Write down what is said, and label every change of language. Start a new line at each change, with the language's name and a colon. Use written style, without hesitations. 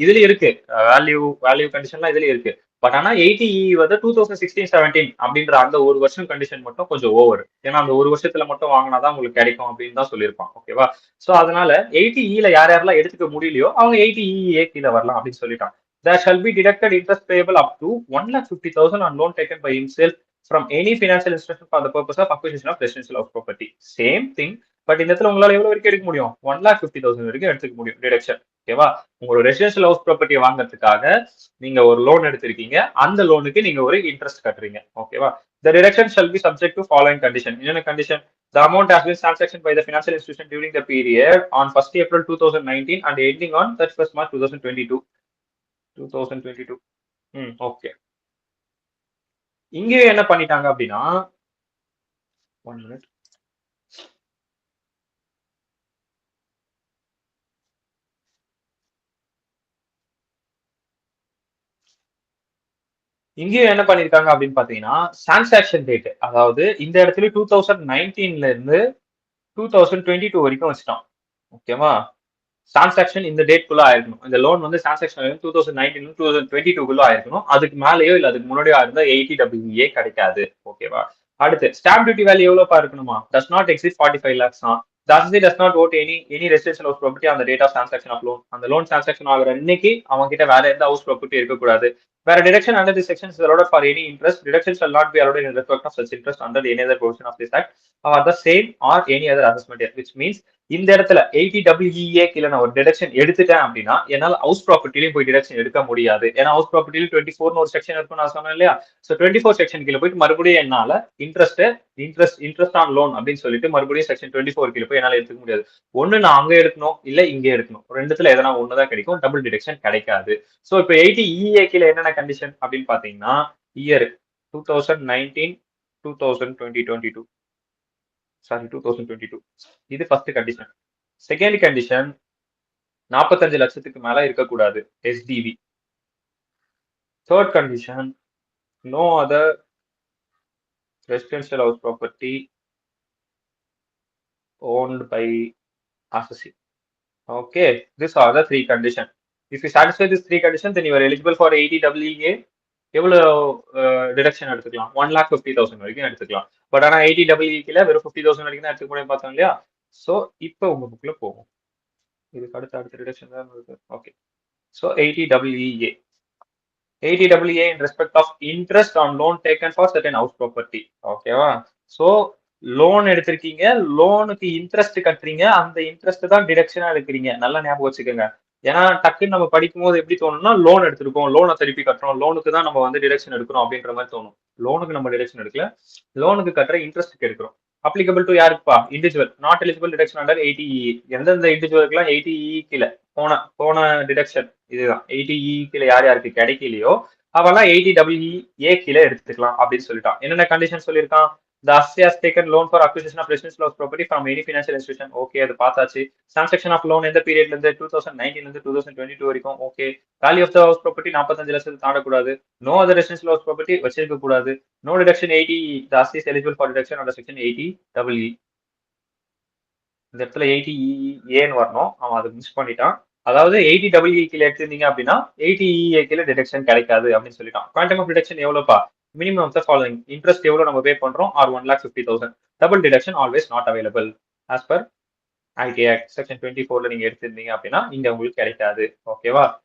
Tamil: இதுல இருக்கு வேல்யூ கண்டிஷன்லாம் இதுல இருக்கு. பட் ஆனா 80EE வந்து 2016-17 அப்படின்ற அந்த ஒரு வருஷம் கண்டிஷன் மட்டும் கொஞ்சம் ஓவர். ஏன்னா அந்த ஒரு வருஷத்துல மட்டும் வாங்கினாதான் உங்களுக்கு கிடைக்கும் அப்படின்னு தான் சொல்லியிருப்பான். ஓகேவா? சோ அதனால 80EE யார் யாரெல்லாம் எடுத்துக்க முடியலையோ அவங்க 80EE கீழே வரலாம் அப்படின்னு சொல்லிட்டான்.
English: There shall be deducted interest payable up to 1,50,000 on loan taken by himself from any financial institution for the purpose of acquisition of residential house property. Same thing.
Tamil: But இந்த இடத்துல உங்களால எவ்வளவு வரைக்கும் எடுக்க முடியும்? 1,50,000 வரைக்கும் எடுத்துக்க முடியும் டிடக்ஷன். ஓகேவா? உங்களோட ரெசிடென்ஷியல் ஹவுஸ் ப்ராப்பர்ட்டியை வாங்குறதுக்காக நீங்க ஒரு லோன் எடுத்திருக்கீங்க, அந்த லோனுக்கு நீங்க ஒரு இன்ட்ரெஸ்ட் கட்டுறீங்க. ஓகேவா?
English: The deduction shall be subject to following condition.
Tamil: என்னென்ன condition?
English: The amount has been transacted by the financial institution during the period on 1st April 2019 and ending on 31st March 2022.
Tamil: 2022. Okay. இங்கேயும் என்ன பண்ணிட்டாங்க அப்படின்னா
English: 1 minute.
Tamil: இங்கேயும் என்ன பண்ணிருக்காங்க அப்படின்னு பாத்தீங்கன்னா டிரான்சாக்ஷன் டேட், அதாவது இந்த இடத்துல 2019ல இருந்து 2022 வரைக்கும் வச்சுட்டான். ஓகேவா? டிரான்சாக்ஷன் இந்த டேட் குள்ள ஆயிருக்கணும். இந்த லோன் வந்து டிரான்சாக்ஷன் 2019 2022 ஆயிருக்கணும். அதுக்கு மேலேயோ இல்ல அதுக்கு முன்னாடியோ இருந்தா 80EE கிடைக்காது. ஓகேவா? அடுத்து ஸ்டாம்ப் டியூட்டி வேல்யூ எவ்வளவு இருக்கணுமா?
English: does not exceed 45 lakhs. The assessee does not vote any residential house property on the date of transaction of loan.
Tamil: அந்த லோன் டிரான்சாக்ஷன் ஆகிற அன்னைக்கு அவங்க கிட்ட வேற எந்த ஹவுஸ் ப்ராப்பர்ட்டி இருக்கக்கூடாது.
English: வேற deduction under this section is allowed for any interest. Deduction shall not be allowed in respect of such interest under any other provision of this act or the same or any other assessment year. Which means
Tamil: இந்த இடத்துல 80EE கீழே நான் ஒரு deduction எடுத்துட்டேன் அப்படின்னா என்னால house ப்ராப்பர்ட்டிலையும் போய் deduction எடுக்க முடியாது. ஏன்னா ஹவுஸ் ப்ராப்பர்ட்டில 24 ஒரு செக்ஷன் இருக்கும் நான் சொன்னேன் இல்லையா? ஸோ 24 செக்ஷன் கீழே போயிட்டு மறுபடியும் என்னால இன்ட்ரெஸ்ட் ஆன் லோன் அப்படின்னு சொல்லிட்டு மறுபடியும் செக்ஷன் 24 கீழே போய் என்னால எடுத்துக்க முடியாது. ஒண்ணு நான் அங்க எடுக்கணும், இல்ல இங்கே எடுக்கணும். ரெண்டுத்துல எதனா ஒண்ணுதான் கிடைக்கும், டபுள் டிடக்ஷன் கிடைக்காது. ஸோ இப்போ 80EE கீழே என்னென்ன கண்டிஷன் அப்படின்னு பாத்தீங்கன்னா இயர் 2019 2022 சாரி 2022, இது ஃபர்ஸ்ட் கண்டிஷன். செகண்ட் கண்டிஷன் 45 லட்சத்துக்கு மேல இருக்கக்கூடாது STV. Third condition no other residential house property
English: owned by associate. Okay, these are the three conditions. If you satisfy these three conditions, then you are eligible for 80EA.
Tamil: எவ்வளோ deduction எடுத்துக்கலாம்? 1,50,000 வரைக்கும் எடுத்துக்கலாம். But ஆனால் 80EA வெறும் 50,000 வரைக்கும் தான் எடுத்துக்க முடியும் பார்த்தோம் இல்லையா? ஸோ இப்போ உங்க புக்ல போகும். இதுக்கு அடுத்த டிடக்ஷன் தான் இருக்கு. Okay, so 80EA. 80EA in respect of interest on loan taken for certain house property. ஓகேவா? ஸோ லோன் எடுத்திருக்கீங்க, லோனுக்கு இன்ட்ரெஸ்ட் கட்டுறீங்க, அந்த இன்ட்ரெஸ்ட் தான் டிடக்ஷனா எடுக்கிறீங்க. நல்லா ஞாபகம் வச்சுக்கோங்க. ஏன்னா டக்குன்னு நம்ம படிக்கும் போது எப்படி தோணும்னா, லோன் எடுத்திருக்கோம், லோனை திருப்பி கட்டுறோம், லோனுக்கு தான் நம்ம வந்து டிடக்ஷன் எடுக்கிறோம் அப்படின்ற மாதிரி தோணும். லோனுக்கு நம்ம டிடக்ஷன் எடுக்கல, லோனுக்கு கட்டுற இன்ட்ரெஸ்ட்டுக்கு எடுக்கிறோம். Applicable to யாருக்குப்பா? Individual.
English: Not eligible deduction under 80EE.
Tamil: எந்தெந்த இண்டிவிஜுவலுக்குலாம் 80EE கீழே போன டிடக்ஷன் இதுதான். 80EE கீழே யார் யாருக்கு கிடைக்கலையோ அவெல்லாம் 80EA கீழே எடுத்துக்கலாம் அப்படின்னு சொல்லிட்டான். என்னென்ன கண்டிஷன் சொல்லியிருக்கான்?
English: The assessee has taken loan for acquisition of residential house property from any financial institution.
Tamil: Okay, அது பார்த்தாச்சு.
English: Transaction of loan
Tamil: எந்த பீரியட்ல இருந்து? 2019 இருந்து 2022 வரைக்கும். Okay.
English: Value of the house property
Tamil: 45 லட்சம் தாண்டக்கூடாது.
English: No other residential house property
Tamil: வச்சிருக்க கூடாது.
English: No deduction 80. The assessee is eligible for deduction under section 80EE.
Tamil: இந்த இடத்துல 80EAன்னு வரணும், அவன் அதை மிஸ் பண்ணிட்டான். அதாவது 80EE கீழே எடுத்திருந்தீங்க அப்படின்னா 80EA கீழே டிடக்ஷன் கிடைக்காது அப்படின்னு சொல்லிட்டான். Quantum of deduction எவ்வளோப்பா? Minimum of the following. Interest எவ்வளோ நம்ம பே பண்றோம்? R 1,50,000.
English: double deduction always not available as per IT act
Tamil: section 24ல நீங்க எடுத்திருந்தீங்க அப்படின்னா இங்க உங்களுக்கு கிடைக்காது. ஓகேவா?